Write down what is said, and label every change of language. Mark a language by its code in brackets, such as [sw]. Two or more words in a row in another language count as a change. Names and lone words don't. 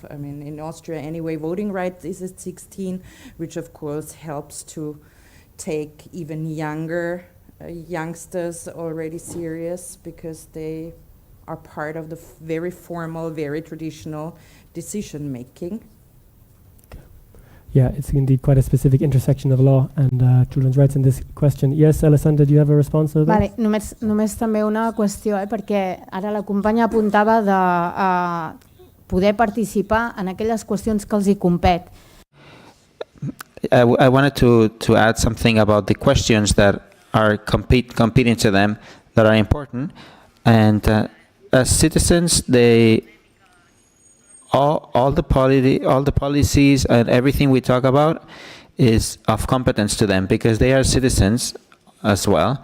[en] I mean, in Austria anyway, voting rights is at 16, which of course helps to take even younger youngsters already serious, because they are part of the very formal, very traditional decision making. Yeah, it's indeed quite a specific intersection of law and children's rights in this question. Yes, Alessandra, do you have a response to that? [ca] Vale, només també una qüestió, perquè ara la companya apuntava de poder participar en aquelles qüestions que els hi compet. [en] I wanted to add something about the questions that are competing to them that are important, and as citizens, all the policies and everything we talk about is of competence to them, because they are citizens as well.